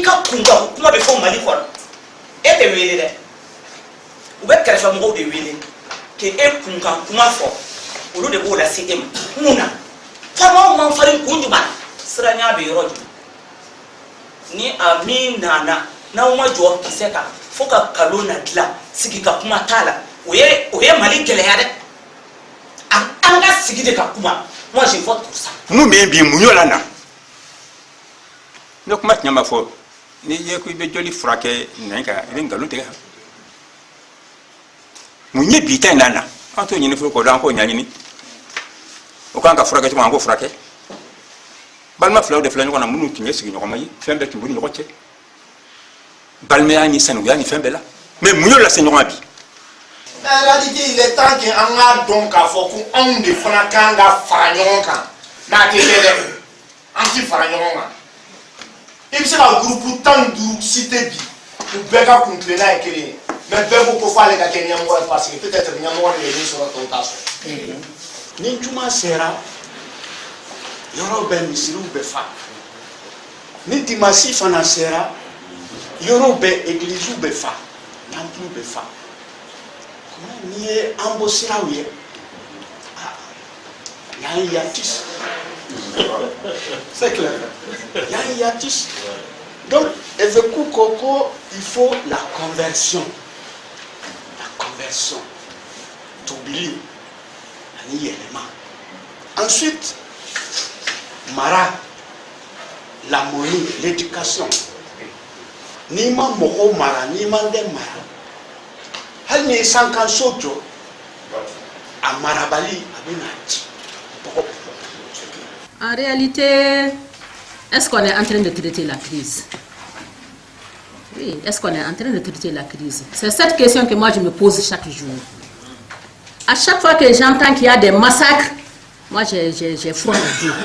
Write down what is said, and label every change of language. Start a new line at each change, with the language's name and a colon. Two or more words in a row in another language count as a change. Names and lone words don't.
Bambara: ka kunkan kuma bɛ fɔ Mali kɔnɔ e tɛ wele dɛ u bɛ kɛrɛfɛmɔgɔw de wele k'e kunkan kuma fɔ olu de b'o lase e ma mun na faamaw man farin kun jumɛn siranya bɛ yɔrɔ jumɛn ni a min nana n'aw ma jɔ kisɛ kan fo ka kalon na dilan sigi ka kuma t'a la o ye Mali gɛlɛya dɛ an ka sigi de ka kuma
French: moi je vote pour ça
Bambara: mun bɛ bi mun y'o la na ne kuma tiɲɛ ma fɔ ni ye ko i bɛ joli furakɛ nɛn kan i bɛ nkalon tigɛ mun ye bi ta in na an t'o ɲini fɔlɔ k'o dɔn an k'o ɲɛɲini o kan ka furakɛ cogo an k'o furakɛ balima filaw de filɛ ɲɔgɔn na minnu tun ye sigiɲɔgɔnma ye fɛn bɛɛ tun b'u ni ɲɔgɔn cɛ balimaya ni sanuya ni fɛn bɛɛ la mais mun y'o lase ɲɔgɔn bi
French: en réalité il est temps que
Bambara: an k'a dɔn k'a fɔ ko anw de fana kan ka fara ɲɔgɔn kan n'a tɛ kɛ dɛ an ti fara ɲɔgɔn kan i bɛ se ka groupe 15 cité bi u bɛɛ ka kuntilenna ye kelen ye mais bɛɛ ko ko f'ale ka kɛ ɲɛmɔgɔ ye
French: parce que peut-être
Bambara: ɲɛmɔgɔ de ye min sɔrɔ tɔw t'a sɔrɔ ni juma sera yɔrɔ bɛɛ misiriw bɛ fa ni dimanche fana sera yɔrɔ bɛɛ églises bɛ fa temple bɛ fa n'i ye an bɔ siraw ye
French: y'an yatis c'est clair y'an yatis donc Eveku Koko il faut la conversion
Bambara: tobili ani yɛlɛma ensuite mara
French: l'harmonie l'éducation
Bambara: n'i ma mɔgɔw mara n'i ma den mara hali ni sankanso jɔ a marabali a bɛ na ci.
French: En réalité, est-ce qu'on est en train de traiter la crise? Oui, est-ce qu'on est en train de traiter la crise? C'est cette question que moi je me pose chaque jour. À chaque fois que j'entends qu'il y a des massacres, moi j'ai froid au dos.